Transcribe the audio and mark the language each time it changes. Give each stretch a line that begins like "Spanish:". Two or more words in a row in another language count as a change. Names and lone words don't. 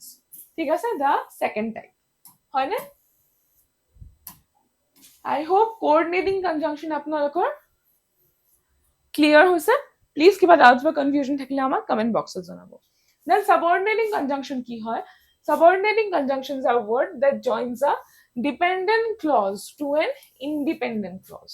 Assamese: ঠিক আছে,
English: the second type,
Assamese: হয়নে?
English: I hope coordinating conjunction
Assamese: আপোনালোকৰ ক্লিয়াৰ হৈছে। প্লিজ কিবা ডাউটছ বা কনফিউজন থাকিলে আমাক
English: comment boxত
Assamese: জনাব।
English: then subordinating conjunction
Assamese: কি হয়?
English: subordinating conjunctions are word that joins a dependent clause to an independent clause।